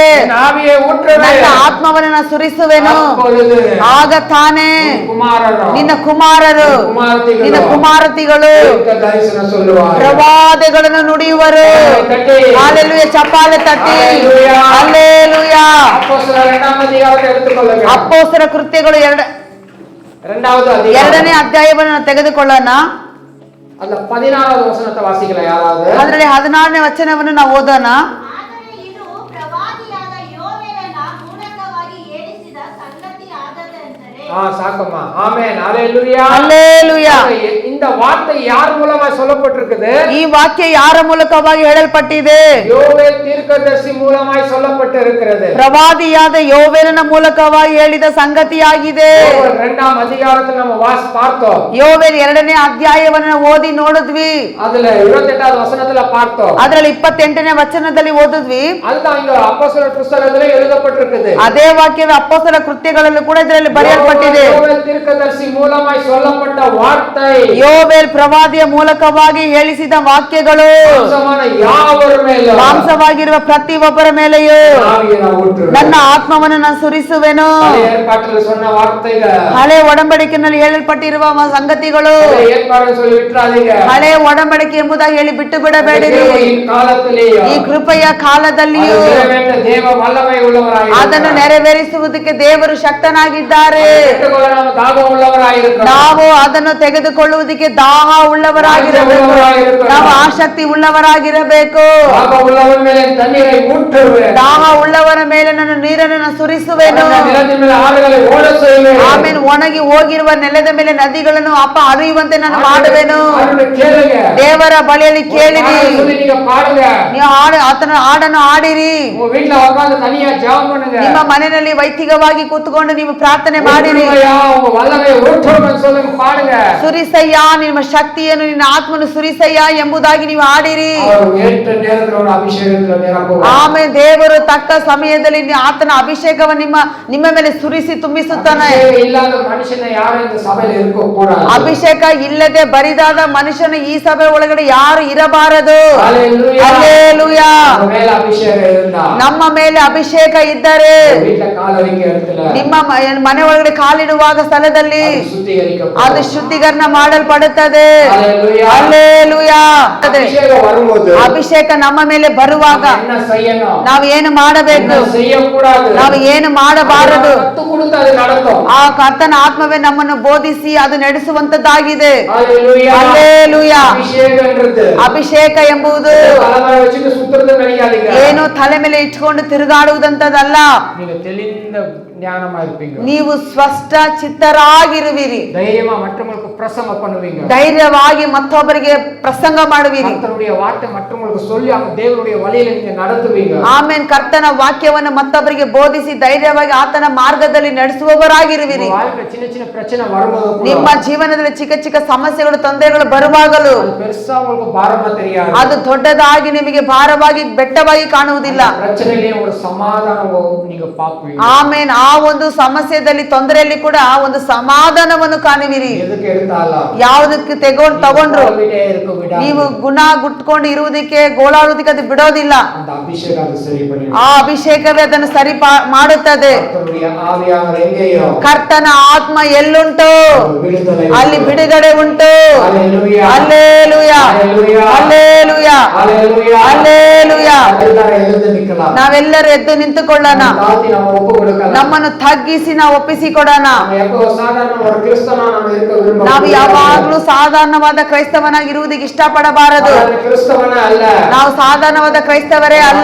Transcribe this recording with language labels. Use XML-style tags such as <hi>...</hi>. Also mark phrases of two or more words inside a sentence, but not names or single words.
<ta>என் ஆவியை ஊற்றுவேன்.</ta> <kn>ನನ್ನ ಆತ್ಮವನ್ನು ನಾನು ಸುರಿಸುವೆನು.</kn> <ta>அப்பொழுது</ta> <kn>ಆಗ ತಾನೇ</kn> <ta>குமாரரும்</ta> <kn>ನಿನ್ನ ಕುಮಾರರು</kn> <ta>குமாரத்திகளும்</ta> <kn>ನಿನ್ನ ಕುಮಾರತಿಗಳು</kn> <ta>தீர்க்க தரிசனம் சொல்லுவார்கள்.</ta> <kn>ಪ್ರವಾದಗಳನ್ನು ನುಡಿಯುವರು. ಹಲ್ಲೆಲೂಯಾ, ಚಪ್ಪಾಳೆ ತಟ್ಟಿ ಹಲ್ಲೆಲೂಯಾ. ಹಲ್ಲೆಲೂಯಾ.</kn> <ta>அப்போஸ்தலர் 2ஆம் அதிகாரத்தை எடுத்துக்கொள்ளுங்க.</ta> <kn>ಅಪೊಸ್ತಲರ ಕೃತ್ಯಗಳು</kn> <ta>2வது அதிகாரம்</ta> <kn>2ನೇ ಅಧ್ಯಾಯವನ್ನು ತೆಗೆದುಕೊಳ್ಳೋಣ.</kn> <ta>அந்த 16வது வசனத்தை வாசிக்கலாம் யாராவது?</ta> <kn>ಅದರಲ್ಲಿ 14ನೇ ವಚನವನ್ನು ನಾವು ಓದೋಣ. ಆದರೆ ಇದು ಪ್ರವಾದಿಯಾದ ಯೋವೇಲನ ಮೂಲಕವಾಗಿ ಹೇಳಿಸಿದ ಸಂಗತಿ ಆದದೆಂದರೆ</kn> <ta>சாக்கம்மா. ஆமென். ஹalleluya.</ta> <kn>ಹಲ್ಲೆಲೂಯಾ.</kn> <ta>இந்த வார்த்தை யார் மூலமா சொல்லப்பட்டிருக்குது?</ta> <kn>ಈ ವಾಕ್ಯ ಯಾರ ಮೂಲಕವಾಗಿ ಹೇಳಲ್ಪಟ್ಟಿದೆ?</kn> <ta>யோவேல் தீர்க்கதரிசி மூலமாய் சொல்லப்பட்டிருக்கிறது.</ta> <kn>ಪ್ರವಾದಿಯಾದ ಯೋವೇಲನ ಮೂಲಕವಾಗಿ ಹೇಳಿದ ಸಂಗತಿಯಾಗಿದೆ.</kn> <ta>யோவேல் 2ஆம் அதிகாரத்தில் நம்ம பார்த்தோம்.</ta> <kn>ಯೋವೇಲ್ 2ನೇ ಅಧ್ಯಾಯವನ್ನು ಓದಿ ನೋಡಿದ್ವಿ.</kn> <ta>அதுல 28வது வசனத்துல பார்த்தோம்.</ta> <kn>ಅದರಲ್ಲಿ 28ನೇ ವಚನದಲ್ಲಿ ಓದಿದ್ವಿ.</kn> <ta>அதுதான் இங்க அப்போஸ்தலர் புத்தகத்துல எழுதப்பட்டிருக்குது.</ta> <kn>ಅದೇ ವಾಕ್ಯವೇ ಅಪೊಸ್ತಲ ಕೃತ್ಯಗಳಲ್ಲೂ ಕೂಡ ಇದರಲ್ಲಿ ಬರೆಯಲ್ಪಟ್ಟಿದೆ.</kn> <ta>யோவேல் தீர்க்கதரிசி மூலமாய் சொல்லப்பட்ட வார்த்தை,</ta> <kn>ಯೋವೇಲ್ ಪ್ರವಾದಿಯ ಮೂಲಕವಾಗಿ ಹೇಳಿಸಿದ ವಾಕ್ಯಗಳು</kn> <ta>மாம்சமான யாவர் மேல</ta> <kn>ಮಾಂಸವಾಗಿರುವ ಪ್ರತಿಯೊಬ್ಬರ ಮೇಲೆಯೂ</kn> <ta>ஆவியை நான் ஊற்றுவேன்.</ta> <kn>ನನ್ನ ಆತ್ಮವನ್ನು ನಾನು ಸುರಿಸುವೆನು.</kn> <ta>பழைய ஏற்பாட்டில் சொன்ன வார்த்தைகள்,</ta> <kn>ಹಳೆ ಒಡಂಬಡಿಕೆಯಲ್ಲಿ ಹೇಳಲ್ಪಟ್ಟಿರುವ ಸಂಗತಿಗಳು</kn> <ta>பழைய ஏற்பாடு சொல்லி விட்டுறாதீங்க.</ta> <kn>ಹಳೆ ಒಡಂಬಡಿಕೆ ಎಂಬುದಾಗಿ ಹೇಳಿ ಬಿಟ್ಟು ಬಿಡಬೇಡಿರಿ.</kn> <ta>கிருபையின் காலத்திலேயும்</ta> <kn>ಈ ಕೃಪೆಯ ಕಾಲದಲ್ಲಿಯೂ</kn> <ta>அது நிறைவேற்ற தேவ வல்லமை உள்ளவராய்</ta> <kn>ಅದನ್ನು ನೆರವೇರಿಸುವುದಕ್ಕೆ ದೇವರು ಶಕ್ತನಾಗಿದ್ದಾರೆ.</kn> <ta>நாம் தாகம் உள்ளவராயிருக்கிறோம்.</ta> <kn>ನಾವು ಅದನ್ನು ತೆಗೆದುಕೊಳ್ಳುವುದಕ್ಕೆ ದಾಹ ಉಳ್ಳವರಾಗಿರಬೇಕು. ನಾವು ಆಸಕ್ತಿ ಉಳ್ಳವರಾಗಿರಬೇಕು.</kn> <ta>தாகம் உள்ளவன் மேலே தண்ணீரை ஊற்றுவேன்.</ta> <kn>ದಾಹ ಉಳ್ಳವರ ಮೇಲೆ ನನ್ನ ನೀರನ್ನು ಸುರಿಸುವೆನು.</kn> <ta>நிலத்தின் மேலே ஆறுகளை ஓட செய்வேன்.</ta> <kn>ಆಮೇಲೆ ಒಣಗಿ ಹೋಗಿರುವ ನೆಲದ ಮೇಲೆ ನದಿಗಳನ್ನು ಹರಿಯುವಂತೆ ನಾನು ಮಾಡುವೆನು.</kn> <ta>அவருடைய கேளுங்க.</ta> <kn>ದೇವರ ಬಳಿಯಲ್ಲಿ ಕೇಳಿರಿ,</kn> <ta>சொல்லி நீங்க பாடுங்க.</ta> <kn>ನೀವು ಆತನ ಹಾಡನ್ನು ಹಾಡಿರಿ.</kn> <ta>உங்க வீட்ல உட்கார்ந்து தனியா ஜெபம் பண்ணுங்க.</ta> <kn>ನಿಮ್ಮ ಮನೆಯಲ್ಲಿ ವೈಯಕ್ತಿಕವಾಗಿ ಕೂತ್ಕೊಂಡು ನೀವು ಪ್ರಾರ್ಥನೆ ಮಾಡಿರಿ.</kn> <ta>ஊற்றுமையா, உங்க வல்லமை ஊற்றுவேன் சொல்லுங்க, பாடுங்க.</ta> <kn>ಸುರಿಸಯ್ಯ ನಿಮ್ಮ ಶಕ್ತಿಯನ್ನು ನಿನ್ನ ಆತ್ಮನು ಸುರಿಸಯ್ಯ ಎಂಬುದಾಗಿ ನೀವು ಹಾಡಿರಿ.</kn> <ta>அவர் ஏற்ற நேரத்துல ஒரு அபிஷேகத்துல நிரப்புவார்.</ta> <kn>ಆಮೇಲೆ ದೇವರು ತಕ್ಕ ಸಮಯದಲ್ಲಿ ಆತನ ಅಭಿಷೇಕವನ್ನು ನಿಮ್ಮ ಮೇಲೆ ಸುರಿಸಿ ತುಂಬಿಸುತ್ತಾನೆ.</kn> <ta>அபிஷேகம் இல்லாத மனுஷனை யாரும் இந்த சபையில இருக்க கூடாது.</ta> <kn>ಅಭಿಷೇಕ ಇಲ್ಲದೆ ಬರಿದಾದ ಮನುಷ್ಯನ ಈ ಸಭೆ ಒಳಗಡೆ ಯಾರು ಇರಬಾರದು.</kn> <ta>ஹல்லேலூயா.</ta> <kn>ಹಲ್ಲೆಲೂಯಾ.</kn> <ta>நம்ம மேல அபிஷேகம் இருந்தா,</ta> <kn>ನಮ್ಮ ಮೇಲೆ ಅಭಿಷೇಕ ಇದ್ದರೆ</kn> <ta>வீட்ல கால வைக்க இடத்துல</ta> <kn>ನಿಮ್ಮ ಮನೆ ಒಳಗಡೆ ಕಾಲಿಡುವಾಗ ಸ್ಥಳದಲ್ಲಿ</kn> <ta>சுத்திகரிக்கப்படும்.</ta> <kn>ಅದು ಶುದ್ಧೀಕರಣ ಮಾಡಲ್ಪಡುತ್ತದೆ.</kn> <ta>ஹல்லேலூயா.</ta> <kn>ಹಲ್ಲೆಲೂಯಾ.</kn> <ta>அபிஷேகம் வரும்போது</ta> <kn>ಅಭಿಷೇಕ ನಮ್ಮ ಮೇಲೆ ಬರುವಾಗ</kn> <ta>என்ன செய்யணும்,</ta> <kn>ನಾವು ಏನು ಮಾಡಬೇಕು,</kn> <ta>என்ன செய்யக்கூடாது,</ta> <kn>ನಾವು ಏನು ಮಾಡಬಾರದು,</kn> <ta>கத்து கொடுத்து அது நடக்கும்.</ta> <kn>ಆ ಕರ್ತನ ಆತ್ಮವೇ ನಮ್ಮನ್ನು ಬೋಧಿಸಿ ಅದು ನಡೆಸುವಂತದ್ದಾಗಿದೆ.</kn> <ta>ஹல்லேலூயா.</ta> <kn>ಹಲ್ಲೆಲೂಯಾ.</kn> <ta>அபிஷேகம்ன்றது</ta> <kn>ಅಭಿಷೇಕ ಎಂಬುದು</kn> <ta>தலைமையை வச்சுட்டு சுத்துறது நினைக்காதீங்க.</ta> <kn>ಏನು ತಲೆ ಮೇಲೆ ಇಟ್ಕೊಂಡು ತಿರುಗಾಡುವುದಂತದಲ್ಲ.</kn> <ta>நீங்க தெளிந்த ஞானமா இருப்பீங்க.</ta> <kn>ನೀವು ಸ್ಪಷ್ಟ ಚಿತ್ತರಾಗಿರುವಿರಿ.</kn> <ta>தைரியமா மற்றவங்களுக்கு பிரசங்கம் பண்ணுவீங்க.</ta> <kn>ಧೈರ್ಯವಾಗಿ ಮತ್ತೊಬ್ಬರಿಗೆ ಪ್ರಸಂಗ ಮಾಡುವಿರಿ.</kn> <ta>கர்த்தருடைய வார்த்தை மற்றவங்களுக்கு சொல்லி அந்த தேவனுடைய வழியில நீங்க நடத்துவீங்க.</ta> <kn>ಆಮೇಲೆ ಕರ್ತನ ವಾಕ್ಯವನ್ನು ಮತ್ತೊಬ್ಬರಿಗೆ ಬೋಧಿಸಿ ಧೈರ್ಯವಾಗಿ ಆತನ ಮಾರ್ಗದಲ್ಲಿ ನಡೆಸುವವರಾಗಿರುವಿರಿ.</kn> <ta>உங்க வாழ்க்கையில சின்ன சின்ன பிரச்சனை வரும்போது கூட</ta> <kn>ನಿಮ್ಮ ಜೀವನದಲ್ಲಿ ಚಿಕ್ಕ ಚಿಕ್ಕ ಸಮಸ್ಯೆಗಳು ತೊಂದರೆಗಳು ಬರುವಾಗಲೂ</kn> <ta>அது பெருசா உங்களுக்கு பாரமா தெரியாது.</ta> <kn>ಅದು ದೊಡ್ಡದಾಗಿ ನಿಮಗೆ ಭಾರವಾಗಿ ಬೆಟ್ಟವಾಗಿ ಕಾಣುವುದಿಲ್ಲ.</kn> <ta>பிரச்சனையிலே ஒரு சமாதானம் நீங்க பாப்பீங்க.</ta> <kn>ಆಮೇಲೆ ಆ ಒಂದು ಸಮಸ್ಯೆಯಲ್ಲಿ ತೊಂದರೆಯಲ್ಲಿ ಕೂಡ ಒಂದು ಸಮಾಧಾನವನ್ನು ಕಾಣುವಿರಿ.</kn> <ta>எதுக்கு எடுத்தாலும்</ta> <kn>ಯಾವುದಕ್ಕೆ ತಗೊಂಡ್ರು</kn> <ta>வீட்டே இருக்க விடாது.</ta> <kn>ನೀವು ಗುಣ ಗುಟ್ಕೊಂಡು ಇರುವುದಕ್ಕೆ ಗೋಳಾಡುವುದಕ್ಕೆ ಅದು ಬಿಡೋದಿಲ್ಲ.</kn> <ta>அந்த அபிஷேகம் அது சரி பண்ணி</ta> <kn>ಆ ಅಭಿಷೇಕವೇ ಅದನ್ನು ಸರಿ ಮಾಡುತ್ತದೆ.</kn> <ta>கர்த்தருடைய ஆவியானவர் எங்கேயோ</ta> <kn>ಕರ್ತನ ಆತ್ಮ ಎಲ್ಲುಂಟು</kn> <ta>விடுதலை</ta> <kn>ಅಲ್ಲಿ ಬಿಡುಗಡೆ ಉಂಟು.</kn> <ta>ஹல்லேலூயா.</ta> <kn>ಹಲ್ಲೆಲೂಯಾ.</kn> <ta>ஹல்லேலூயா.</ta> <kn>ಹಲ್ಲೆಲೂಯಾ.</kn> <ta>ஹல்லேலூயா.</ta> <kn>ಹಲ್ಲೆಲೂಯಾ.</kn> <ta>எல்லாரும் எழுந்து நிக்கலாம்.</ta> <kn>ನಾವೆಲ್ಲರೂ ಎದ್ದು ನಿಂತುಕೊಳ್ಳೋಣ.</kn> <ta>தாழ்த்தி நம்ம ஒப்பு கொடுக்கலாம்.</ta> <kn>ನಮ್ಮನ್ನು ತಗ್ಗಿಸಿ ನಾವು ಒಪ್ಪಿಸಿಕೊಡೋಣ.</kn> <ta>நம்ம எப்போ சாதாரண ஒரு கிறிஸ்தவனா நம்ம இருக்க விரும்புறோம்.</ta> <kn>ನಾವು ಯಾವಾಗಲೂ ಸಾಧಾರಣವಾದ ಕ್ರೈಸ್ತವನಾಗಿ ಇರುವುದಕ್ಕೆ ಇಷ್ಟಪಡಬಾರದು.</kn> <ta>கிறிஸ்தவனா அல்ல.</ta> <kn>ನಾವು ಸಾಧಾರಣವಾದ ಕ್ರೈಸ್ತವರೇ ಅಲ್ಲ.</kn>